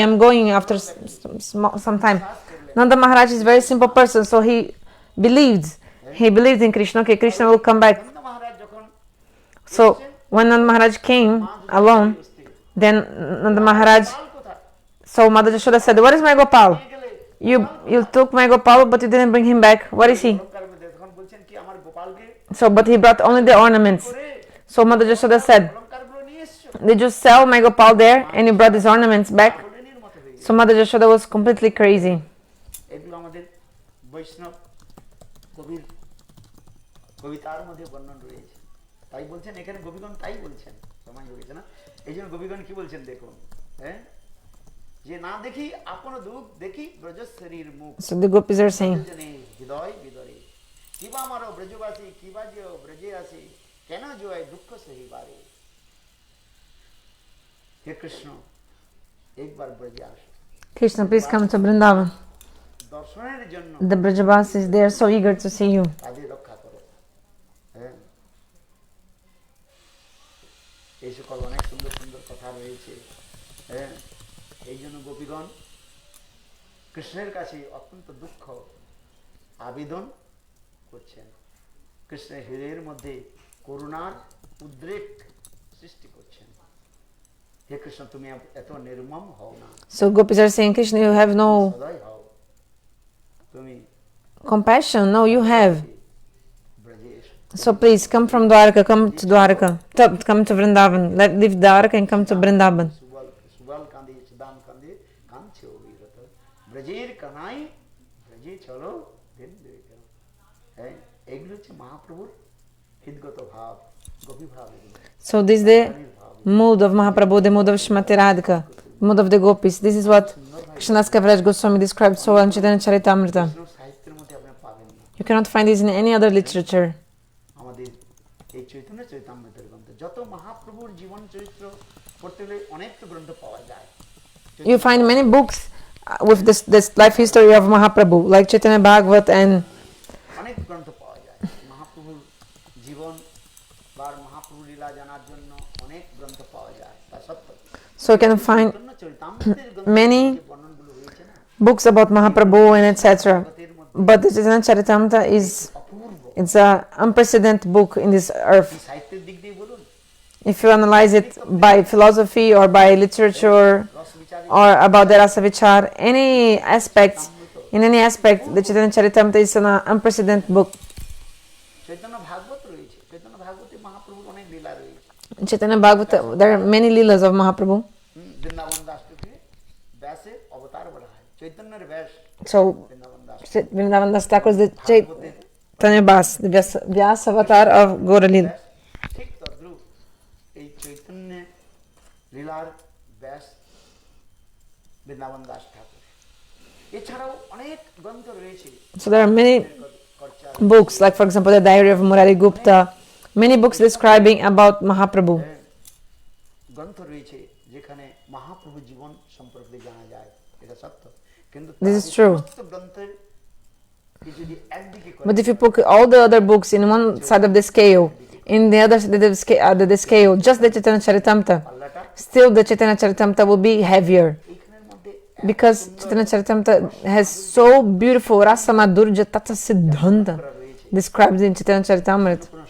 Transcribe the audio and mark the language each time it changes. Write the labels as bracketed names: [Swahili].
[English] I'm going after some time. Nanda Maharaj is a very simple person, so he believed in Krishna. Okay, Krishna will come back. [Bangla] Nanda মহারাজ যখন [English] So when Nanda Maharaj came alone, then Nanda Maharaj, [Bangla] কাল কোথায় [English] so Mother Yashoda said, "Where is my Gopal? [Bangla] গেলে [English] You took my Gopal, but you didn't bring him back. Where is he?" [Bangla] অলঙ্কার মধ্যে তখন বলছেন কি আমার গোপালকে [English] So, but he brought only the ornaments. [Bangla] করে [English] So Mother Yashoda said, [Bangla] অলঙ্কারগুলো নিয়ে এসছো, [English] "Did you sell my Gopal there, and you brought his ornaments back?" [Bangla] হরিণীর মতো হয়ে গেছে। [English] So Mother Yashoda was completely crazy. [Bangla] এগুলো আমাদের বৈষ্ণব কবির কবিতার মধ্যে বর্ণন রয়েছে। তাই বলছেন এখানে গোপীগণ তাই বলছেন, সময় হয়ে গেছে না, এই জন্য গোপীগণ কি বলছেন দেখুন, হ্যাঁ, যে না দেখি আপন দুঃখ দেখি ব্রজশ্বরীর মুখ [English] So the gopis are saying, [Bangla] জনে হৃদয় বিদরে কিবা আমারো ব্রজবাসী কিবা যে ব্রজে আসে কেন জয় দুঃখ সহিবারে। হে কৃষ্ণ একবার ব্রজে আসো, [English] Krishna, please come to Vrindavan. [Bangla] দর্শনের জন্য [English] The Brajavasis, they are so eager to see you. [Bangla] তাদের রক্ষা করো। হ্যাঁ, এই সকল অনেক সুন্দর সুন্দর কথা রয়েছে। হ্যাঁ, এই জন্য গোপীগণ কৃষ্ণের কাছে অত্যন্ত দুঃখ আবেদন করছেন, কৃষ্ণের হৃদয়ের মধ্যে করুণার উদ্রেক সৃষ্টি করছেন। হে কৃষ্ণ তুমি এত নির্মম হও না, [English] So gopis are saying, Krishna, you have no [Bangla] সদয় হও, তুমি [English] compassion. No, you have. [Bangla] ব্রজে এসো। [English] So please come from Dwarka, come to Dwarka. Come to Vrindavan. Leave Dwarka and come to Vrindavan. [Bangla] Subal Subal কাঁদে সুদাম কাঁদে কাঁদছে অবিরত ব্রজের কানাই ব্রজে চলো দিন দিন। হ্যাঁ, এগুলো হচ্ছে মহাপ্রভুর হৃদগত ভাব, গোপী ভাব। এগুলো [English] So this is the mood of Mahaprabhu, the mood of Srimati Radhika, the mood of the gopis. This is what Krishnadas Kaviraj Goswami described so well in Caitanya-caritamrita. [Bangla] কোনো সাহিত্যের মধ্যে আপনি পাবেন না। [English] You cannot find this in any other literature. [Bangla] আমাদের এই চৈতন্য চৈতামৃতের গ্রন্থ, যত মহাপ্রভুর জীবন চরিত্র পড়তে হলে অনেক তো গ্রন্থ পাওয়া যায়। [English] You find many books with this life history of Mahaprabhu, like Chaitanya Bhagavat and [Bangla] অনেক গ্রন্থ পাওয়া যায় মহাপ্রভুর জীবন বা মহাপ্রভুর লীলা জানার জন্য অনেক গ্রন্থ পাওয়া যায়। তা সত্য [English] so you can find [Bangla] Chaitanya চরিতামৃতের গ্রন্থে [English] many [Bangla] যে বর্ণনগুলো রয়েছে না, [English] books about Mahaprabhu and etc. [Bangla] জগতের মধ্যে [English] But the Caitanya-caritamrita is [Bangla] Apurba. [English] it's a unprecedented book in this earth. [Bangla] এই সাহিত্যের দিক দিয়ে বলুন, [English] If you analyze it by philosophy or by literature [Bangla] রসবিচারে [English] or about the rasa vichar, any aspect, in any aspect, the Caitanya-caritamrita is an unprecedented book. [Bangla] Chaitanya ভাগবত রয়েছে, চৈতন্য ভাগবতে মহাপ্রভুর অনেক লীলা রয়েছে। [English] In Chaitanya Bhagavata, there are many Lilas of Mahaprabhu. [Bangla] Vrindavan দাসকে ব্যাসের অবতার বলা হয়, চৈতন্যের ব্যাস [English] So [Bangla] Vrindavan Das. [English] Vrindavan Das Thakur is the [Bangla] ভাগবতের [English] Chaitanya Bas, the Vyasa avatar of Gaura-lila. [Bangla] ঠিক তদ্রূপ এই চৈতন্য লীলার ব্যাস বৃন্দাবন দাস ঠাকুর। এছাড়াও অনেক গ্রন্থ রয়েছে। [English] So there are many books, like for example the Diary of Murari Gupta, many books describing about Mahaprabhu. [Bangla] গ্রন্থ রয়েছে যেখানে মহাপ্রভু জীবন সম্পর্কে জানা যায়, এটা সত্য। কিন্তু [English] This is true. [Bangla] গ্রন্থের যদি একদিকে [English] But if you put all the other books in one side of the scale, in the other side of the scale, just the Caitanya-caritamrita, still the Caitanya-caritamrita will be heavier. Because Caitanya-caritamrita has so beautiful rasa-madhurya, tattva-siddhanta described in Caitanya-caritamrita.